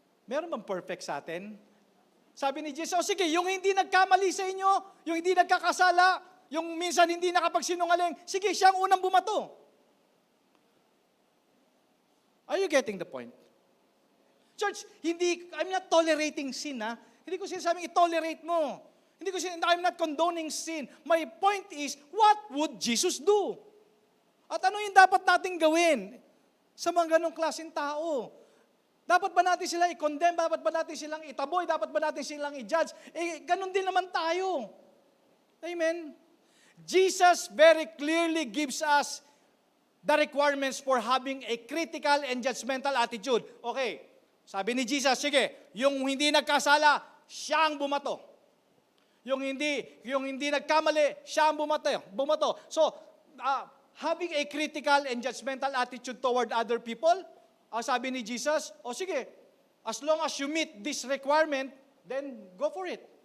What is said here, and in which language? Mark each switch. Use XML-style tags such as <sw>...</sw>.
<tl>Meron bang perfect sa atin? Sabi ni Jesus, sige, yung hindi nagkamali sa inyo, yung hindi nagkakasala, Yung minsan hindi nakapagsinungaling, sige, siya ang unang bumato.</tl> <en>Are you getting the point? Church, I'm not tolerating sin,</en> <tl>ha? Hindi ko sinasabing i-tolerate mo.</tl> <en>I'm not condoning sin. My point is, what would Jesus do?</en> <tl>At ano yung dapat nating gawin sa mga ganong klaseng tao? Dapat ba natin sila i-condemn? Dapat ba natin silang itaboy? Dapat ba natin silang i-judge? Ganon din naman tayo. Amen?</tl> <en>Jesus very clearly gives us the requirements for having a critical and judgmental attitude.</en> <tl>Okay, sabi ni Jesus, sige, yung hindi nagkasala, siya ang bumato. Yung hindi nagkamali, siya ang bumato.</tl> <en>So, having a critical and judgmental attitude toward other people,</en> <tl>sabi ni Jesus, sige,</tl> <en>as long as you meet this requirement, then go for it.</en>